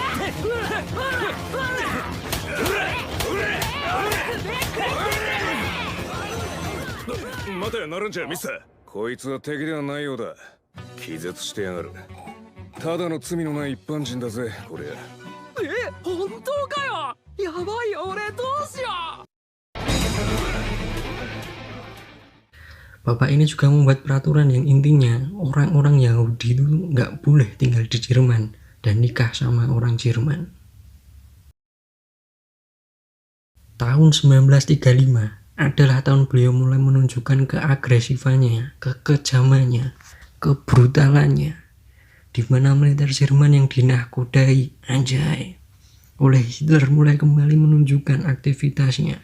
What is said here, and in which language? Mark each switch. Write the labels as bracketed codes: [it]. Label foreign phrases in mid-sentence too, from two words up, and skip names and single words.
[ja] うらうらうら。待てナランチャーミスター。こいつは敵ではないようだ。気絶してやがる。ただの罪のない一般人だぜこりゃ。本当かよ。やばいよ俺どうしよう。 [id] Bapak ini juga membuat peraturan yang intinya orang-orang Yahudi itu nggak boleh tinggal di Jerman dan nikah sama orang Jerman. Tahun 1935 adalah tahun beliau mulai menunjukkan keagresifannya, kekejamannya, kebrutalannya, di mana militer Jerman yang dinahkodai anjay oleh Hitler mulai kembali menunjukkan aktivitasnya.